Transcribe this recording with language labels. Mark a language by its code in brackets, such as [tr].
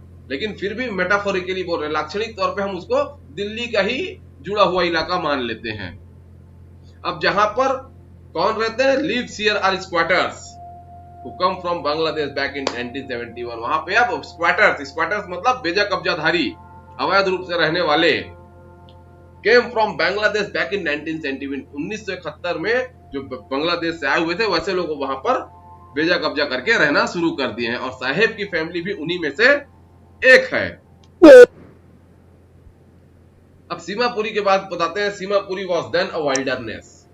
[hi] लेकिन फिर भी मेटाफोरिकली बोल रहे हैं, लाक्षणिक तौर पे हम उसको दिल्ली का ही जुड़ा हुआ इलाका मान लेते हैं। अब जहां पर कौन रहते हैं? [en] Lives here are squatters who come from Bangladesh back in 1971। [hi] वहां पे अब स्क्वाटर्स मतलब बेजा कब्जाधारी, अवैध रूप से रहने वाले, [en] came from Bangladesh back in 1971. [hi] 1971 में जो बांग्लादेश से आए हुए थे वैसे लोग वहां पर बेजा कब्जा करके रहना शुरू कर दिए हैं और साहेब की फैमिली भी उन्हीं में से एक है। अब सीमापुरी के बाद बताते हैं, [en] Seemapuri was then a wilderness.